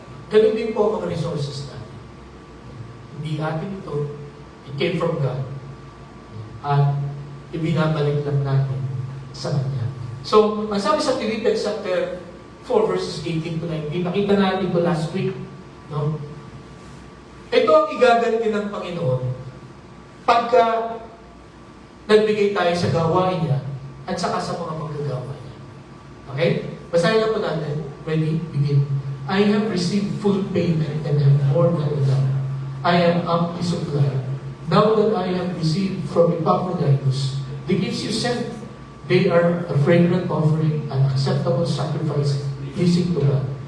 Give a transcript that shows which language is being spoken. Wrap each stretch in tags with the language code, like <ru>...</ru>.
<tl>Ganun din po ang mga resources natin. Hindi atin ito,</tl> <en>it came from God.</en> <tl>At ibinabalik lang natin sa Kanya. So, ang sabi sa Philippians chapter 4 verses 18 to 19, nakita natin ito</tl> <en>last week.</en> <tl>No? Ito ang igaganti ng Panginoon pagka nagbigay tayo sa gawain niya at saka sa mga manggagawa niya. Okay? Basahin na po natin.</tl> <en>Ready? Begin. I have received full payment and have more than enough. I am amply supplied. Now that I have received from Epaphroditus the gifts you sent, they are a fragrant offering, an acceptable sacrifice, pleasing to God.</en>